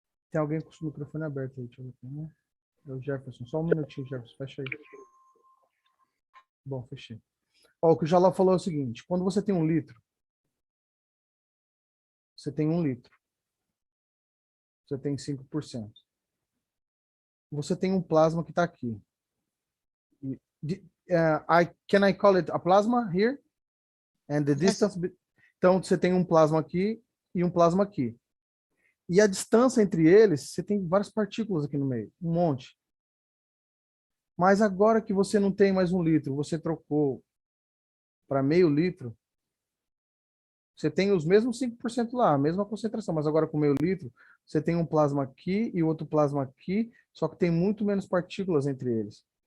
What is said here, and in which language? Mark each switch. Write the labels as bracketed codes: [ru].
[pt] Tem alguém com o microfone aberto aí, deixa eu ver aqui, né? É o Jefferson. Só um minutinho, Jefferson. Fecha aí. Bom, fechei. Ó, o que o Jalal falou é o seguinte. Quando você tem 1 litro, você tem 1 litro. Você tem 5%. Você tem um plasma que está aqui. [en] Can I call it a plasma here? And the distance... [pt] Então, você tem um plasma aqui e um plasma aqui. E a distância entre eles, você tem várias partículas aqui no meio, um monte. Mas agora que você não tem mais 1 litro, você trocou para meio litro, você tem os mesmos 5% lá, a mesma concentração, mas agora com meio litro, você tem um plasma aqui e outro plasma aqui, só que tem muito menos partículas entre eles.